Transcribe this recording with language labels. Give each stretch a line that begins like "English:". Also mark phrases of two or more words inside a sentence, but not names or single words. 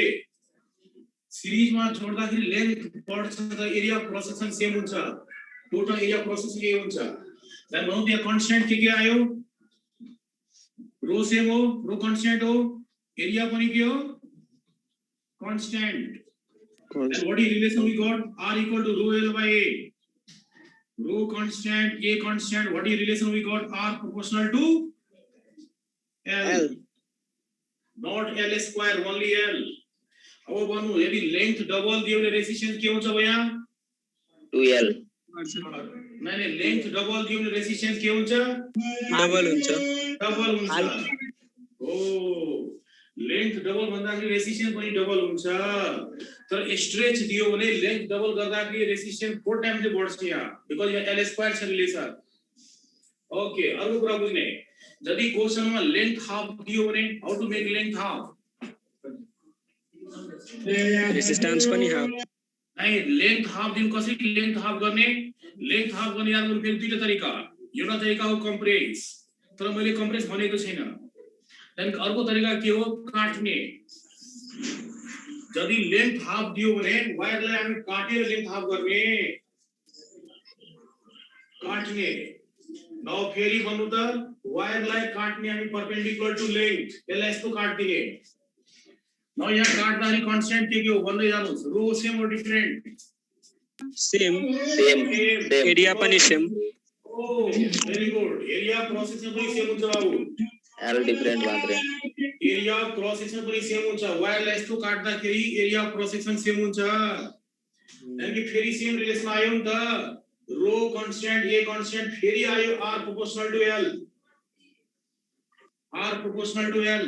Nepali: सिरिजमा जोड्दाखेरि लेन्थ बढ्छ त
English: area of cross section
Nepali: सेम हुन्छ,
English: total area of cross section A
Nepali: हुन्छ। देन भनौँ त्यहाँ कन्स्टेन्ट के आयो?
English: rho same
Nepali: हो,
English: rho constant
Nepali: हो, एरिया पनि के हो? कन्स्टेन्ट।
English: And what is relation we got? R equal to rho L by A. Rho constant, A constant. What is relation we got? R proportional to L. Not L square, only L.
Nepali: अब भन्नु यदि
English: length double
Nepali: दियो भने रेजिस्टेंस के हुन्छ भैया?
English: 2L
Nepali: नहीं
English: length double
Nepali: दियो भने रेजिस्टेंस के हुन्छ? डबल हुन्छ ओ
English: length double
Nepali: भन्दाखेरि रेजिस्टेंस पनि डबल हुन्छ, तर स्ट्रेच दियो भने
English: length double
Nepali: गर्दाखेरि
English: resistance 4 times
Nepali: चाहिँ बढ्छ यहाँ, बिकज यहाँ
English: L square
Nepali: छ रिलेसन। ओके, अर्को कुरा बुझ्ने, यदि क्वेशनमा
English: length half
Nepali: दियो भने
English: how to make length half?
Nepali: रेजिस्टेंस पनि हाफ नहीं,
English: length half
Nepali: दिन कसरी
English: length half
Nepali: गर्ने?
English: length half
Nepali: गर्ने याद गर्नु फेरि दुईटा तरिका, एउटा तरिका हो कम्प्रेस, तर मैले कम्प्रेस भनेको छैन। देन अर्को तरिका के हो? काट्ने। यदि
English: length half
Nepali: दियो भने वायरलाई हामी काटेर
English: length half
Nepali: गर्ने, काट्ने। नौ फेरि भन्नु त वायरलाई काट्ने हामी
English: perpendicular to length,
Nepali: यसलाई यस्तो काट्दिने। नौ यहाँ काट्दाखेरि कन्स्टेन्ट के हो भन्दै जानुस्,
English: rho same और डिफरेंट? सेम सेम
Nepali: एरिया पनि सेम। ओ
English: very good, area cross section
Nepali: पनि सेम हुन्छ बाबु, L डिफरेंट मात्रै।
English: area of cross section
Nepali: पनि सेम हुन्छ, वायरलाई यस्तो काट्दाखेरि
English: area of cross section
Nepali: सेम हुन्छ। यानी कि फेरि
English: same relation
Nepali: आयो नि त,
English: rho constant A constant,
Nepali: फेरि आयो
English: R proportional to L, R proportional to L.